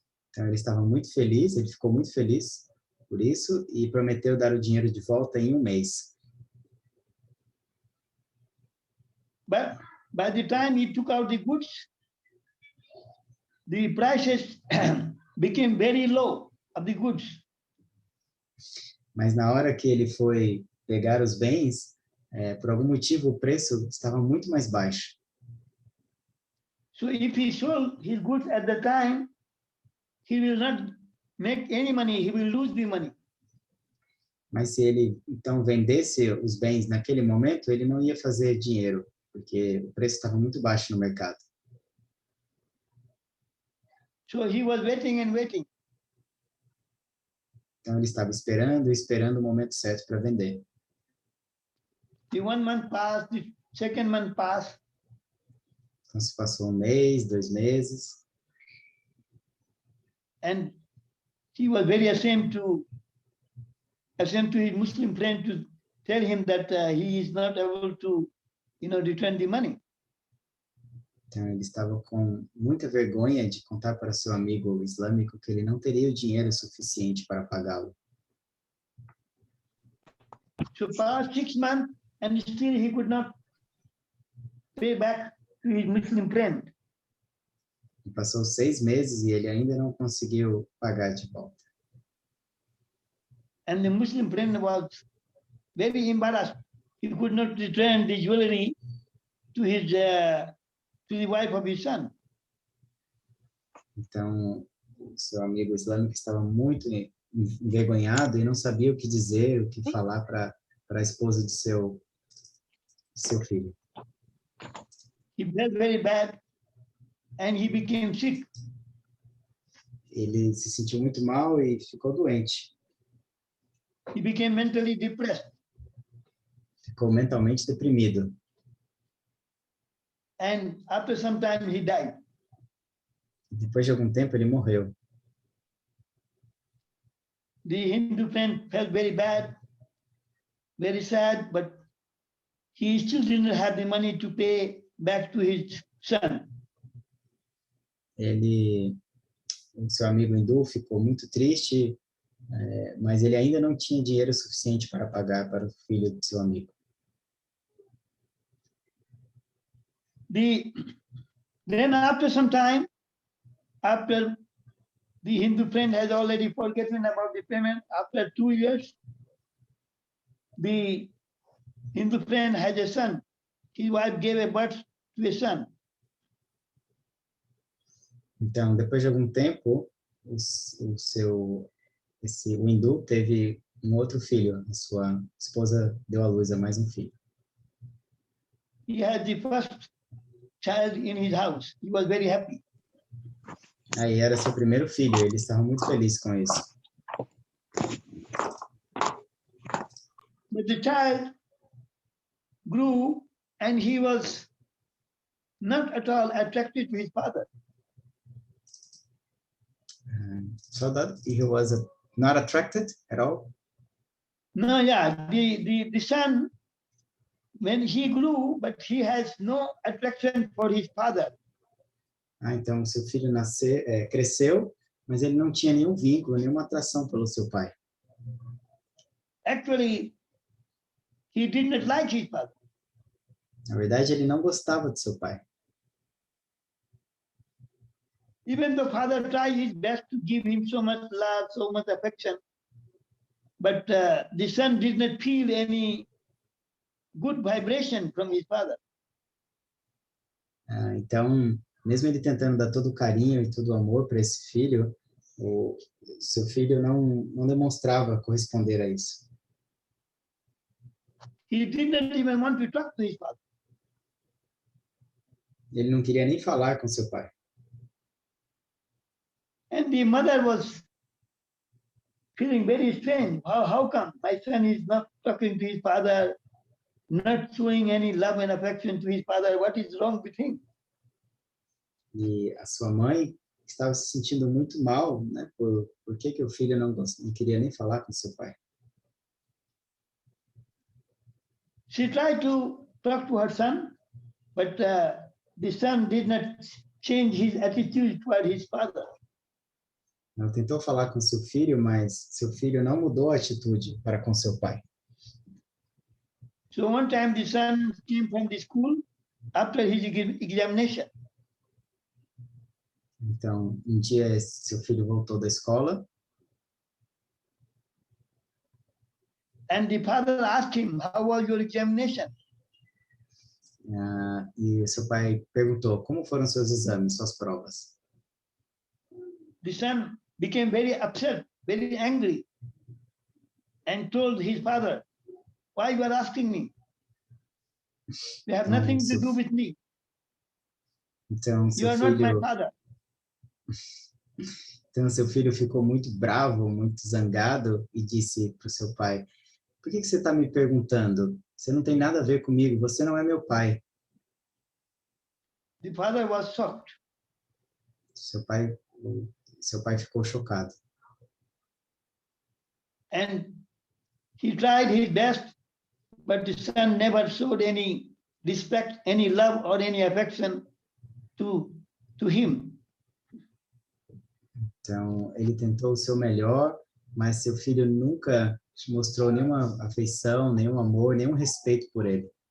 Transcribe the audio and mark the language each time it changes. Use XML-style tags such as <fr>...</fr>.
<pt>Então, ele estava muito feliz, ele ficou muito feliz por isso e prometeu dar o dinheiro de volta em 1 mês.</pt> <en>But by the time he took out the goods, the prices became very low of the goods.</en> <pt>Mas na hora que ele foi pegar os bens, por algum motivo o preço estava muito mais baixo.</pt> <en>So if he sold his goods at the time, he will not make any money, he will lose the money.</en> <pt>Mas se ele então vendesse os bens naquele momento, ele não ia fazer dinheiro, porque o preço estava muito baixo no mercado.</pt> <en>So he was waiting and waiting.</en> <pt>Então ele estava esperando e esperando o momento certo para vender.</pt> <en>The 1 month passed, the 2nd month passed,</en> <pt>Então se passou 1 mês, 2 meses,</pt> <en>and he was very ashamed to his Muslim friend to tell him that he is not able to, return the money.</en> <pt>então ele estava com muita vergonha de contar para seu amigo islâmico que ele não teria o dinheiro suficiente para pagá-lo.</pt> <en>So passed 6 months and still he could not pay back to his Muslim friend.</en> <pt>E passou 6 meses e ele ainda não conseguiu pagar de volta.</pt> <en>And the Muslim friend was very embarrassed. He could not return the jewelry to the wife of his son.</en> <pt>Então, o seu amigo islâmico estava muito envergonhado e não sabia o que dizer, o que falar para a esposa de seu filho.</pt> <en>He felt very bad and he became sick.</en> <pt>Ele se sentiu muito mal e ficou doente.</pt> <en>He became mentally depressed.</en> <pt>Ficou mentalmente deprimido.</pt> <en>And after some time he died.</en> <pt>Depois de algum tempo ele morreu.</pt> <en>The Hindu friend felt very bad, very sad, but he still didn't have the money to pay back to his son.</en> <pt>O seu amigo hindu ficou muito triste, mas ele ainda não tinha dinheiro suficiente para pagar para o filho do seu amigo.</pt> <en>Then after some time, after the Hindu friend has already forgotten about the payment, after 2 years, the Hindu friend has a son. His wife gave a birth to a son.</en> <pt>Então, depois de algum tempo, o hindu teve um outro filho. A sua esposa deu à luz a mais um filho.</pt> <en>He had the first child in his house. He was very happy.</en> <pt>Aí era seu primeiro filho, ele estava muito feliz com isso.</pt> <en>But the child grew and he was not at all attracted to his father. So that he was not attracted at all? No, yeah, the son, when he grew, but he has no attraction for his father.</en> <pt>Então seu filho cresceu, mas ele não tinha nenhum vínculo, nenhuma atração pelo seu pai.</pt> <en>Actually, he did not like his father.</en> <pt>Na verdade, ele não gostava de seu pai.</pt> <en>Even the father tries his best to give him so much love, so much affection, but the son did not feel any good vibration from his father.</en> <pt>Então, mesmo ele tentando dar todo o carinho e todo o amor para esse filho, o seu filho não demonstrava corresponder a isso.</pt> <en>He did not even want to talk to his father.</en> <pt>Ele não queria nem falar com seu pai.</pt> <en>And the mother was feeling very strange. How come my son is not talking to his father, not showing any love and affection to his father? What is wrong with him?</en> <pt>E a sua mãe estava se sentindo muito mal, né? Por que o filho não queria nem falar com seu pai?</pt> <en>She tried to talk to her son, but the son did not change his attitude toward his father.</en> <pt>Ela tentou falar com seu filho, mas seu filho não mudou a atitude para com seu pai.</pt> <en>So one time the son came from the school after his examination.</en> <pt>Então, um dia seu filho voltou da escola</pt> <en>And the father asked him, how was your examination?</en> <pt>e seu pai perguntou, como foram seus exames, suas provas?</pt> <en>The son became very upset, very angry, and told his father, why you are asking me? You have nothing to do with me.</en> <pt>Então,</pt> <en>You</en> <pt>seu</pt> <en>are not my</en> <pt>filho,</pt> <en>father.</en> <pt>então, seu filho ficou muito bravo, muito zangado e disse para o seu pai, por que você está me perguntando? Você não tem nada a ver comigo, você não é meu pai.</pt> <en>The father was shocked.</en> <pt>Seu pai ficou chocado.</pt> <en>And he tried his best, but the son never showed any respect, any love, or any affection to him.</en> <pt>Então, ele tentou o seu melhor, mas seu filho nunca mostrou nenhuma afeição, nenhum amor, nenhum respeito por ele.</pt>